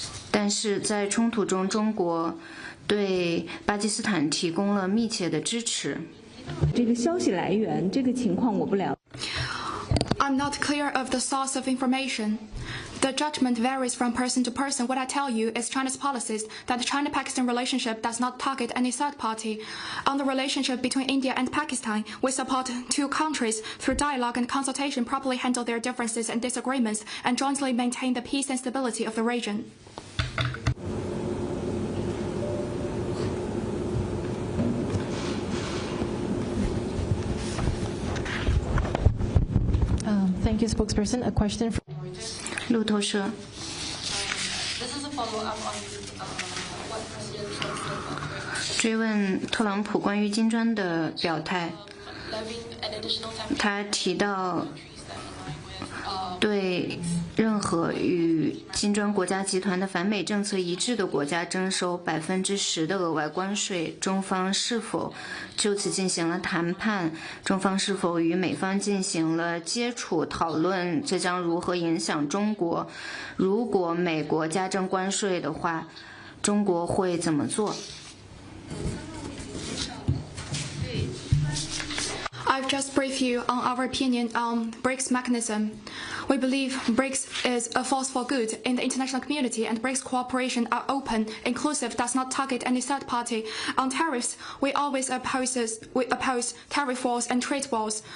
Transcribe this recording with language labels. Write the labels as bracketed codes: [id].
[zh] 但是在冲突中，中国对巴基斯坦提供了密切的支持。这个消息来源，这个情况我不了解。 [en] I'm not clear of the source of information. The judgment varies from person to person. What I tell you is China's policies that the China-Pakistan relationship does not target any third party. On the relationship between India and Pakistan, we support two countries through dialogue and consultation properly handle their differences and disagreements and jointly maintain the peace and stability of the region. Thank you, spokesperson. A question from [zh] 路透社。 [en] This is a follow-up on what President Trump said. [zh] 追问特朗普关于金砖的表态， [en] Levying an additional 10% [zh] 他提到对任何与金砖国家集团的反美政策一致的国家征收10%的额外关税，中方是否就此进行了谈判？中方是否与美方进行了接触讨论？这将如何影响中国？如果美国加征关税的话，中国会怎么做？ [en] I've just briefed you on our opinion on BRICS mechanism. We believe BRICS is a force for good in the international community, and BRICS cooperation are open, inclusive, does not target any third party. On tariffs, we always oppose tariff wars and trade wars.